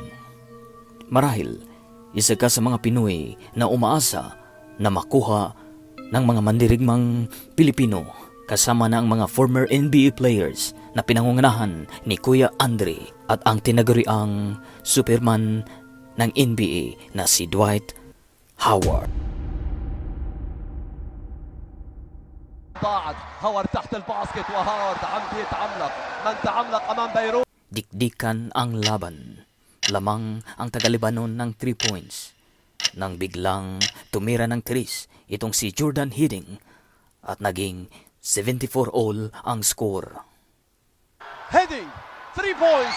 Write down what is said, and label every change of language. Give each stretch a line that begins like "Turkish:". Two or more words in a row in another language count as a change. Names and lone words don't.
Filipino: Marahil, isa ka sa mga Pinoy na umaasa na makuha ng mga mandirigmang Pilipino kasama na ang mga
English: former NBA players
Filipino: na pinangungunahan ni Kuya Andre at ang tinaguriang Superman ng NBA na si Dwight Howard.
Arabic: ضاعت هاورد تحت الباسكت وهاورد عم بيتعملق من تعملق أمام بيروت.
Filipino: Dikdikan ang laban. Lamang ang taga-Libanon ng 3 points. Nang biglang tumira ng tris itong si Jordan Hiddink at naging 74-all ang score.
English: Heading 3 points.